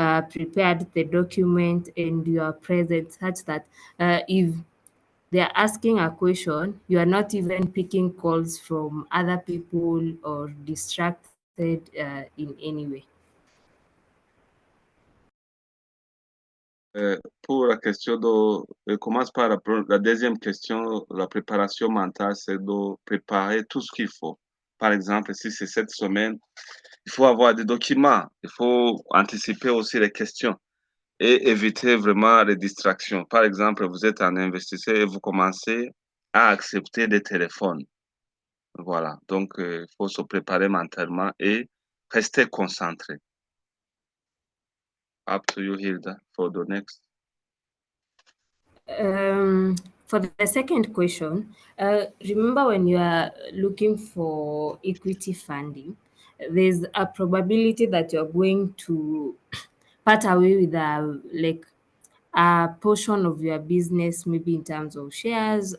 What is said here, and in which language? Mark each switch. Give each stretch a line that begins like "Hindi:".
English: Prepared the document, and you are present such that if they are asking a question, you are not even picking calls from other people or distracted in any way.
French: Pour la question je commence par la deuxième question. La préparation mentale, c'est de préparer tout ce qu'il faut. Par exemple, si c'est cette semaine, il faut avoir des documents, il faut anticiper aussi les questions et éviter vraiment les distractions. Par exemple, vous êtes un investisseur et vous commencez à accepter des téléphones. Voilà, donc il faut se préparer mentalement et rester concentré.
English: Up to you, Hilda, for the next. For the second question, remember when you are looking for equity funding, there's a probability that you're going to part away with a portion of your business, maybe in terms of shares.